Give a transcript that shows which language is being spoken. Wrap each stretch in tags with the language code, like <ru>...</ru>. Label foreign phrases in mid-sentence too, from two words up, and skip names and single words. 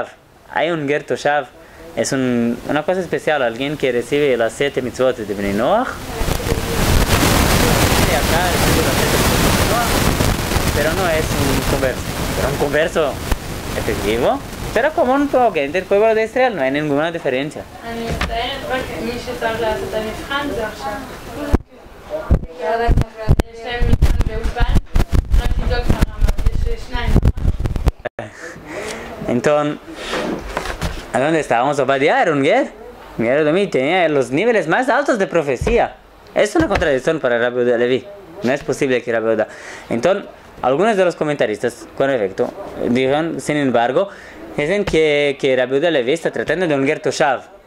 <es>Hay un</es> <he>גר תושב,</he> <es>es una cosa especial, alguien que recibe las 7 mitzvot de</es> <he>בני נח.</he> <es>Pero no es un converso, pero un converso efectivo, pero común como que entre el pueblo de Israel no hay ninguna diferencia.</es> <he>אני מצטערת רק מי שצריך לעשות את המבחן זה עכשיו. יש להם מבחן באולפן, רק תבדוק את הרמה, יש 2.</he> <es>Entonces, ¿a dónde estábamos? Obadiah era un guerrero. Miguel Edomí tenía los niveles más altos de profecía. Es una contradicción para Rabbi Yehuda Leví. No es posible que Rabbi Yehuda. Entonces, algunos de los comentaristas, con efecto, dijeron, sin embargo, dicen que Rabbi Yehuda Leví está tratando de un</es> <he>גר תושב.</he>